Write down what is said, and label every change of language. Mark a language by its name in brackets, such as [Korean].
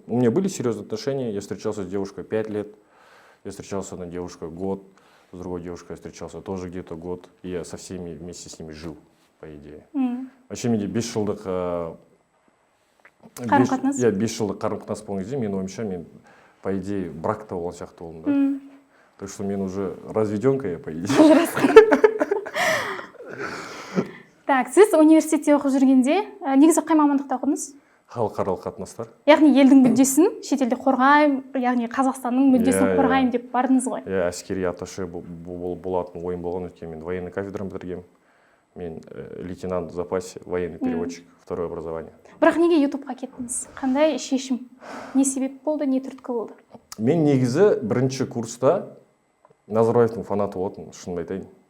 [Russian] У меня были серьезные отношения. Я встречался с девушкой 5 лет. Я встречался с одной девушкой год. С другой девушкой я встречался тоже где-то год. И я со всеми вместе с ними жил, по идее. [Kazakh] Вообще менде 5 жылдық қарым-қатынас? Иә, 5 жылдық қарым-қатынас болған кезде мен ойымша мен, [Russian] по идее, [Kazakh] бракта болған сияқты болдым да. [Russian] Так что мен уже разведенка, я, по идее. [Kazakh] Так, сіз университетте оқып жүргенде негізі қай мамандықта оқыдыңыз? Халықаралық қатынастар. Яғни елдің мүддесін шетелде қорғаймын, яғни Қазақстанның мүддесін қорғаймын деп бардыңыз ғой. Иә, әскери атташе болатын ойым болған, өйткені мен военный кафедраны бітіргенмін. [Russian] Мен лейтенант в запасе, военный переводчик, второе образование. [Kazakh] Бірақ неге ютубқа кеттіңіз? Қандай шешім? Не себеп болды, не түрткі болды? Мен негізі бірінші курста Назарбаевтың фанаты болатын, шынымды айтайын.